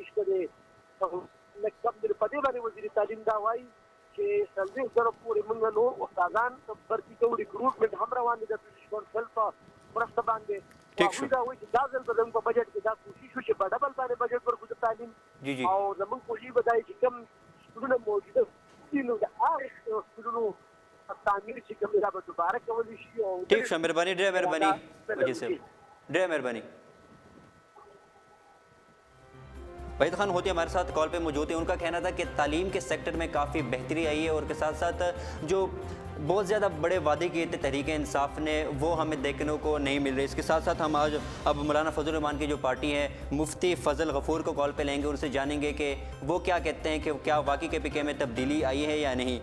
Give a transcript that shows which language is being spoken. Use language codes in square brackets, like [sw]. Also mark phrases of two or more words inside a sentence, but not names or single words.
[ps] نشته دی مکتب دی په دې باندې وزیر تعلیم دا وایي چې 40,000 پورې موږ نور استادان برتي کوو ریکروټمنټ هم روان دي د برټش کونسل په مرسته باندې هغوی دا وایي چې دا ځل به زموږ په بجټ کې دا کوشش وشي په ډبل باندې بجټ ورکړو د تعلیم او زموږ کوشش به دا وي چې کوم سکولونه موجوده دي نو د هغو سکولونو تعمیر چې کوم دی دا به دوباره کولی شي او ٹھیک شو مهرباني ډېره مهرباني وجید صاحب ډېره مهرباني وحید خان ہوتی [ur] ہمارے ساتھ کال پہ موجود ہیں. ان کا کہنا تھا کہ تعلیم کے سیکٹر میں کافی بہتری آئی ہے اور کے ساتھ ساتھ جو بہت زیادہ بڑے وعدے کیے تھے تحریک انصاف نے وہ ہمیں دیکھنے کو نہیں مل رہے. اس کے ساتھ ساتھ ہم آج اب مولانا فضل الرحمان کی جو پارٹی ہے مفتی فضل غفور کو کال پہ لیں گے, ان سے جانیں گے کہ وہ کیا کہتے ہیں کہ کیا واقعی کے پی کے میں تبدیلی آئی ہے یا نہیں.